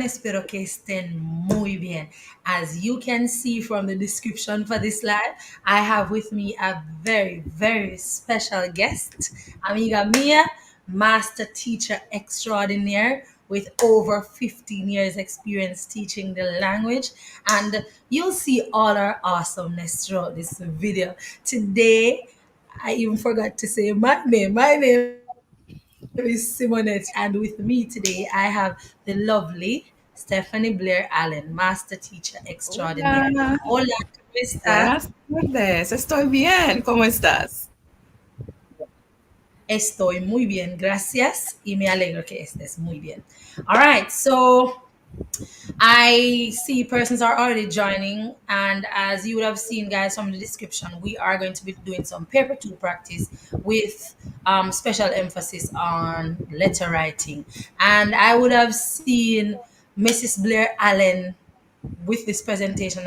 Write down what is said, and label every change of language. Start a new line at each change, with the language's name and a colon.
Spanish: Espero que estén muy bien.
English: As you can see from the description for this live, I have with me a very, very special guest,
Spanish: amiga mia,
English: master teacher extraordinaire with over 15 years experience teaching the language, and you'll see all our awesomeness throughout this video. Today, I even forgot to say my name. My name is Simonette, and with me today I have the lovely Stephanie Blair Allen, Master Teacher Extraordinaire.
Spanish: Hola, Hola, ¿cómo estás? buenas tardes. Estoy bien. ¿Cómo estás? Estoy muy bien, gracias, y me alegro que estés muy bien.
English: All right, so I see persons are already joining, and as you would have seen, guys, from the description, we are going to be doing some paper two practice with special emphasis on letter writing. And I would have seen Mrs. Blair Allen with this presentation.